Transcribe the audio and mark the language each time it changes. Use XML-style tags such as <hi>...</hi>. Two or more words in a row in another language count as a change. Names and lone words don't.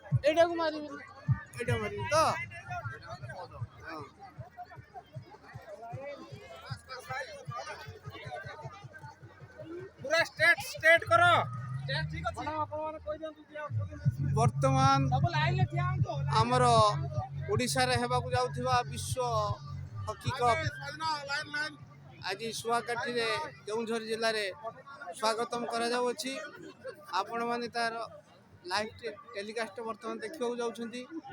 <or>ଏଇଟାକୁ ମାରିବି ଏଇଟା ମାରିବି ତ</or> <hi>पूरा स्टेट करो</hi> <or>ବର୍ତ୍ତମାନ ଆମର ଓଡ଼ିଶାରେ ହେବାକୁ ଯାଉଥିବା ବିଶ୍ୱ</or> <en>hockey cup</en> <or>ଆଜି ଶୁଆକାଠିରେ କେଉଁଝର ଜିଲ୍ଲାରେ ସ୍ୱାଗତମ କରାଯାଉଅଛି। ଆପଣମାନେ ତାର</or> <en>live telecast</en> <or>ବର୍ତ୍ତମାନ ଦେଖିବାକୁ ଯାଉଛନ୍ତି।</or>